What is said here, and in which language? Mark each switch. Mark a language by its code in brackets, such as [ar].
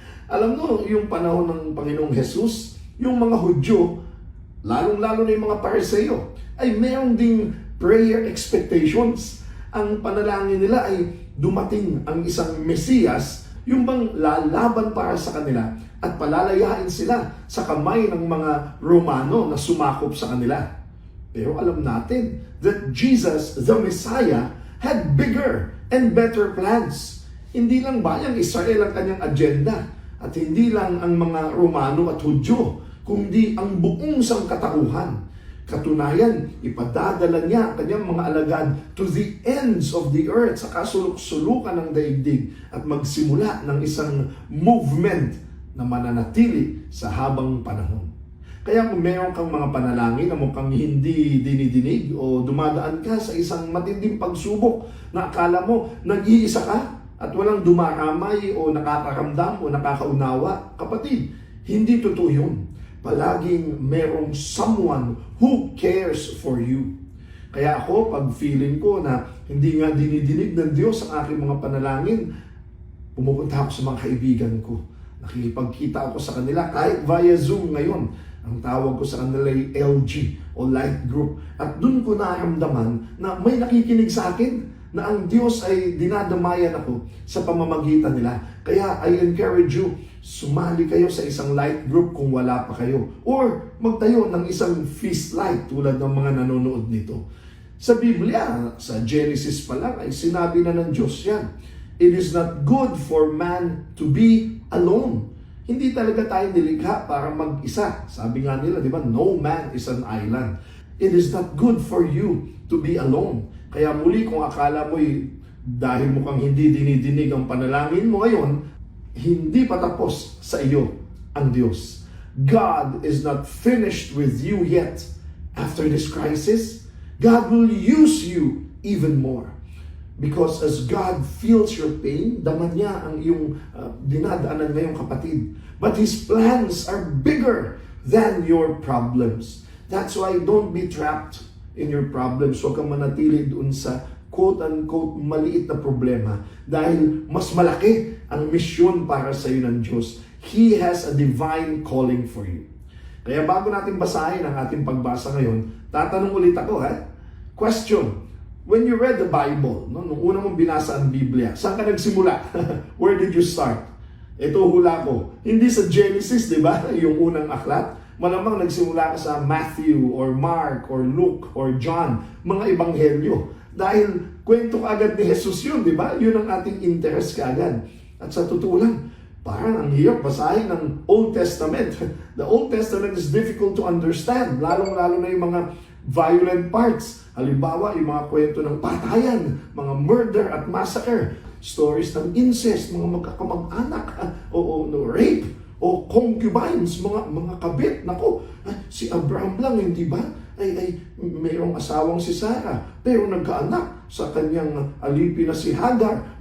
[tl] Alam mo, yung panahon ng Panginoong Jesus, yung mga Hudyo, lalong-lalo na yung mga Pariseo, ay mayroong ding prayer expectations. Ang panalangin nila ay dumating ang isang Mesiyas, yung bang lalaban para sa kanila at palalayain sila sa kamay ng mga Romano na sumakop sa kanila. Pero alam natin [en] that Jesus, the Messiah, had bigger and better plans. [tl] Hindi lang bayang Israel ang kanyang agenda at hindi lang ang mga Romano at Hudyo, kundi ang buong sangkatauhan. Katunayan, ipadadala niya ang kanyang mga alagad [en] to the ends of the earth [tl] sa kasuluk-sulukan ng daigdig at magsimula ng isang movement na mananatili sa habang panahon. Kaya kung meron kang mga panalangin na mukhang hindi dinidinig o dumadaan ka sa isang matinding pagsubok na akala mo nag-iisa ka at walang dumaramay o nakakaramdam o nakakaunawa, kapatid, hindi totoo yun. Palaging merong [en] someone who cares for you. [tl] Kaya ako, pag feeling ko na hindi nga dinidinig ng Diyos ang aking mga panalangin, pumupunta ako sa mga kaibigan ko. Nakikipagkita ako sa kanila kahit via Zoom ngayon. Ang tawag ko sa kanila ay LG o Light Group. At dun ko naramdaman na may nakikinig sa akin na ang Diyos ay dinadamayan ako sa pamamagitan nila. Kaya [en] I encourage you, [tl] sumali kayo sa isang light group kung wala pa kayo. Or magtayo ng isang feast light tulad ng mga nanonood nito. Sa Biblia, sa Genesis pa lang, ay sinabi na ng Diyos yan. [en] It is not good for man to be alone. [tl] Hindi talaga tayo nilikha para mag-isa. Sabi nga nila, di ba, [en] no man is an island. It is not good for you to be alone. [tl] Kaya muli kung akala mo'y dahil mukhang hindi dinidinig ang panalangin mo ngayon, hindi pa tapos sa iyo ang Diyos. [en] God is not finished with you yet. After this crisis, God will use you even more. Because as God feels your pain, [tl] daman niya ang iyong dinadaanan ngayong kapatid. [en] But His plans are bigger than your problems. That's why don't be trapped in your problems. [tl] Huwag kang manatili doon sa quote-unquote maliit na problema dahil mas malaki ang misyon para sa iyo ng Diyos. [en] He has a divine calling for you. [tl] Kaya bago natin basahin ang ating pagbasa ngayon, tatanong ulit ako, [en] Question, when you read the Bible, [tl] nung una mong binasa ang Biblia, saan ka nagsimula? [en] Where did you start? [tl] Ito hula ko. Hindi sa Genesis, di ba? Yung unang aklat. Malamang nagsimula ka sa Matthew or Mark or Luke or John, mga ebanghelyo. Dahil kwento kaagad ni Jesus yun, di ba? Yun ang ating interest kaagad. At sa totoo lang, parang ang hirap basahin ng Old Testament. [en] The Old Testament is difficult to understand, [tl] lalong-lalo na yung mga violent parts. Halimbawa, yung mga kwento ng patayan, mga murder at massacre, stories ng incest, mga magkakamag-anak, o rape, o concubines, mga kabit. Nako, si Abraham lang, hindi ba? Ay mayroong asawang si Sarah, pero nagkaanak sa kanyang alipin na si Hagar.